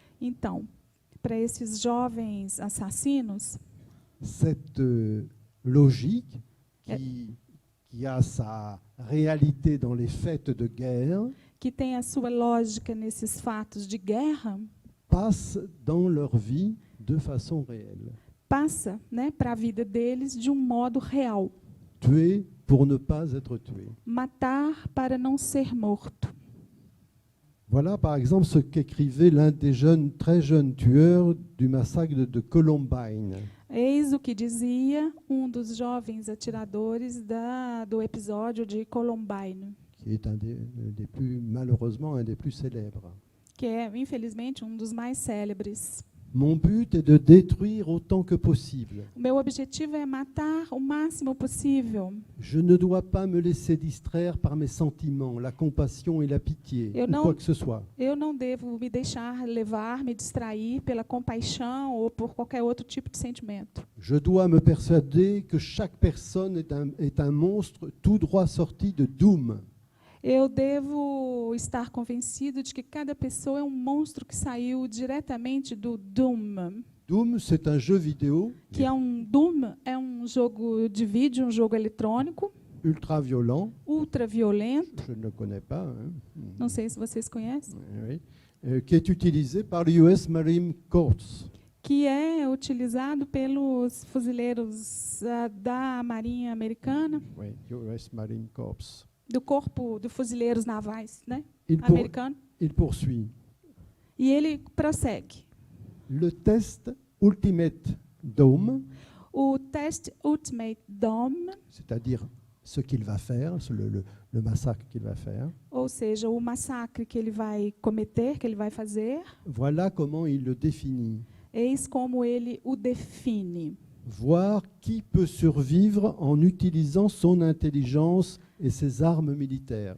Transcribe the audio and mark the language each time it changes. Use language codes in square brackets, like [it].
[pt] Então, para esses jovens assassinos, [fr] cette logique qui a sa réalité dans les faits de guerre [pt] que tem a sua lógica nesses fatos de guerra, [fr] passe dans leur vie de façon réelle. [pt] passa, né, para a vida deles de modo real. [fr] tuer pour ne pas être tué. [pt] Matar para não ser morto. [fr] Voilà par exemple ce qu'écrivait l'un des très jeunes tueurs du massacre de Columbine. [pt] Eis o que dizia dos jovens atiradores do episódio de Columbine, [fr] Qui est malheureusement un des plus célèbres. [pt] que é, infelizmente, dos mais célebres. [fr] Mon but est de détruire autant que possible. [pt] O meu objetivo é matar o máximo possível. [fr] Je ne dois pas me laisser distraire par mes sentiments, la compassion et la pitié, [pt] Eu [fr] ou [pt] não- [fr] quoi que ce soit. [pt] Eu não devo me deixar levar, me distrair pela compaixão ou por qualquer outro tipo de sentimento. [fr] Je dois me persuader que chaque personne est un monstre tout droit sorti de Doom. [pt] Eu devo estar convencido de que cada pessoa é um monstro que saiu diretamente do Doom. [fr] Doom, c'est un jeu vidéo [pt] Que é Doom é um jogo de vídeo, um jogo eletrônico, [fr] ultra violent. [pt] ultra violento. [fr] Je ne le connais pas. Hein. [pt] Não sei se vocês conhecem. [fr] Oui. Qui est utilisé par le US Marine Corps. [pt] Que é utilizado pelos fuzileiros da Marinha Americana, [fr] Oui, US Marine Corps. [pt] do Corpo de Fuzileiros Navais, né? [fr] Il [pt] Americano. [fr] poursuit. [pt] E ele prossegue. [fr] Le test Ultimate Dome, [pt] O teste Ultimate Dome, [fr] c'est-à-dire ce qu'il va faire, le massacre qu'il va faire. [pt] ou seja, o massacre que ele vai cometer, que ele vai fazer, [fr] Voilà comment il le définit. [pt] eis como ele o define. [fr] Voir qui peut survivre en utilisant son intelligence et ses armes militaires.